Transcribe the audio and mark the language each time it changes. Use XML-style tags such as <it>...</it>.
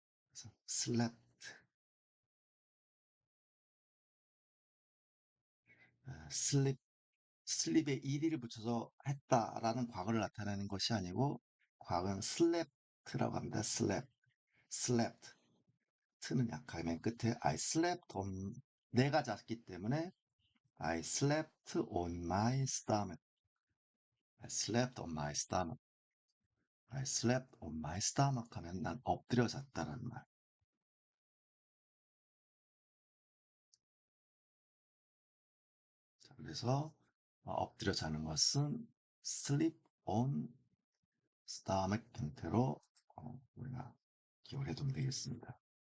<ko>그래서 슬랩, 슬립, 슬립에 ed를 붙여서 했다라는 과거를 나타내는 것이 아니고, 과거는 슬랩트라고 합니다. 슬랩, 슬랩트. 트는 약하게 맨 끝에</ko> <en>I slept on,</en> <ko>내가 잤기 때문에</ko> <en>I slept on my stomach. I slept on my stomach. I slept on my stomach</en> <ko>하면 난 엎드려 잤다는 말. 그래서 엎드려 자는 것은</ko> <en>sleep on stomach</en> <ko>형태로 우리가 기억을 해두면 되겠습니다.</ko>